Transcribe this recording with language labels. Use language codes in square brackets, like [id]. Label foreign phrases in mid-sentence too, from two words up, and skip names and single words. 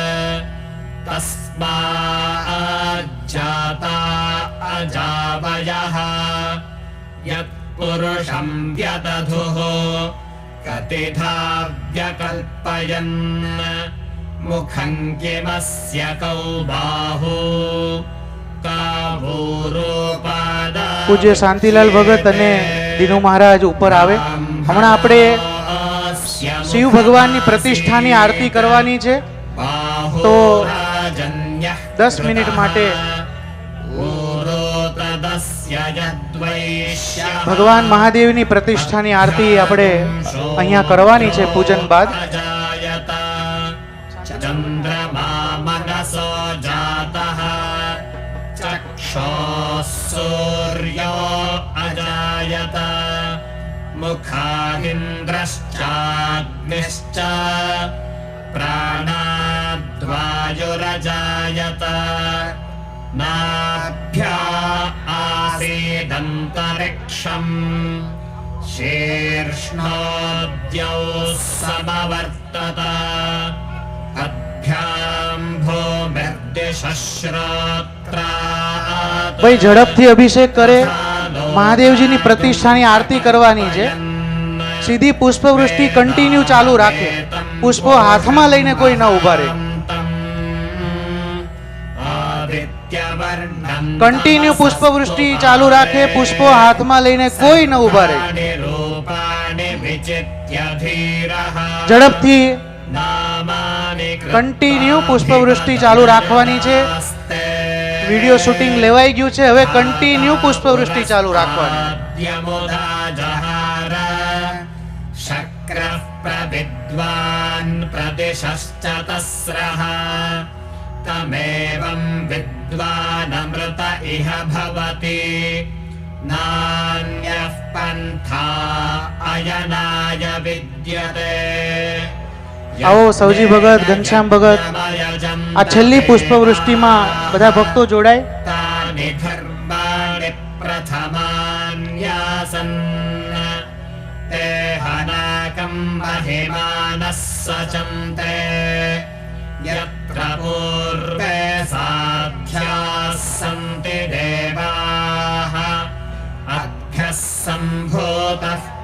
[sa] तस्माज्जाता अजावयः यत्पुरुषम् व्यदधुः कतिधा व्यकल्पयन् मुखम् किमस्य कौ बाहु कावूरोपादा [gu] પૂજ્ય શાંતિલાલ ભગત અને દીનુ મહારાજ ઉપર આવે. હમણાં આપણે શિવ ભગવાનની પ્રતિષ્ઠાની આરતી કરવાની છે, તો 10 મિનિટ માટે ભગવાન મહાદેવની પ્રતિષ્ઠાની આરતી આપણે અહીંયા કરવાની છે પૂજન બાદ. [sa] चन्द्रमा मनसो जातः चक्षुः सूर्यो अजायत मुखाहिन्द्रश्चाग्निश्च प्राणाद्वायुरजायत नाभ्या आसीदन्तरिक्षम् शीर्ष्णोद्यौ समवर्तत अभ्याम् भूमिर्दिशश्रोत्रात् [gu] ભાઈ ઝડપથી અભિષેક કરે. મહાદેવજીની પ્રતિષ્ઠાની આરતી કરવાની છે. સીધી પુષ્પવૃષ્ટિ કન્ટિન્યુ ચાલુ રાખે. પુષ્પો હાથમાં લઈને કોઈ ન ઉભા રહે. કન્ટિન્યુ પુષ્પવૃષ્ટિ ચાલુ રાખે. પુષ્પો હાથમાં લઈને કોઈ ન ઉભા રહે. ઝડપથી કન્ટિન્યુ પુષ્પવૃષ્ટિ ચાલુ રાખવાની છે. [en] video shooting [gu] લેવાઈ ગયું છે. હવે કન્ટિન્યુ પુષ્પવૃષ્ટિ ચાલુ રાખવાની. [sa] शक्रः प्रविद्वान् प्रदिशश्च तस्रः तमेवं विद्वानमृत इह भवति नान्यः पन्था अयनाय विद्यते. [gu] આવો સૌજી ભગત, ઘનશ્યામ ભગત, આ છેલ્લી પુષ્પવૃષ્ટિમાં બધા ભક્તો જોડાય. [sa] यानि धर्माणि प्रथमान्यासन् ते हनाकम् महिमानः सचन्ते यत्र पूर्वे साध्याः सन्ति देवाः अभ्यः सम्भूतः